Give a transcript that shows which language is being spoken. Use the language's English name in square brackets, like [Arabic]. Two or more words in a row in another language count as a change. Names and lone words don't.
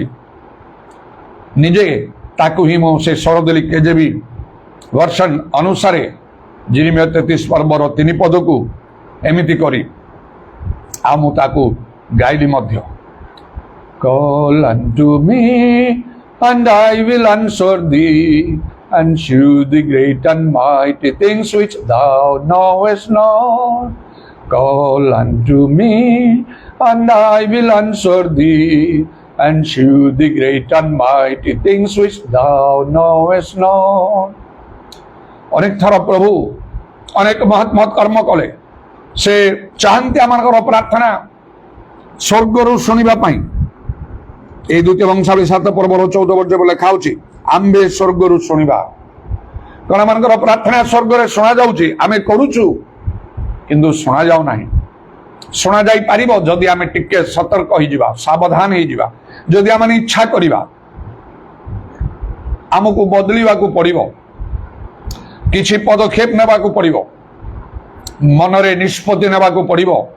[Odia] ନିଜେ ତାକୁ ହିଁ ମୁଁ ସେ ସ୍ୱର ଦେଲି [English] KJV version [Odia] ଅନୁସାରେ ଯେରେମିୟା 33 ପର୍ବର 3 ପଦକୁ ଏମିତି କରି, ଆଉ ମୁଁ ତାକୁ ଗାଇଲି ମଧ୍ୟ। [English] Call unto me and I will answer thee and shew thee great and mighty things which thou knowest not. Call unto me and I will answer thee and shew thee great and mighty things which thou knowest not. [Odia] ଅନେକ ଥର ପ୍ରଭୁ ଅନେକ ମହତ୍ ମହତ୍ କର୍ମ କଲେ। ସେ ଚାହାନ୍ତି ଆମାନଙ୍କର ପ୍ରାର୍ଥନା ସ୍ୱର୍ଗରୁ ଶୁଣିବା ପାଇଁ। ଏଇ ଦ୍ୱିତୀୟ ବଂଶାବଳୀ 7 ପର୍ବର 14 ପର୍ଯ୍ୟନ୍ତ ଲେଖା হଉଛି, ଆମ୍ଭେ ସ୍ୱର୍ଗରୁ ଶୁଣିବା। କାରଣ ଆମମାନଙ୍କର ପ୍ରାର୍ଥନା ସ୍ୱର୍ଗରେ ଶୁଣାଯାଉଛି, ଆମେ କରୁଛୁ, କିନ୍ତୁ ଶୁଣାଯାଉ ନାହିଁ। ଶୁଣାଯାଇ ପାରିବ ଯଦି ଆମେ ଟିକେ ସତର୍କ ହେଇଯିବା, ସାବଧାନ ହେଇଯିବା, ଯଦି ଆମେ ଇଚ୍ଛା କରିବା। ଆମକୁ ବଦଳିବାକୁ ପଡ଼ିବ, କିଛି ପଦକ୍ଷେପ ନେବାକୁ ପଡ଼ିବ, ମନରେ ନିଷ୍ପତ୍ତି ନେବାକୁ ପଡ଼ିବ।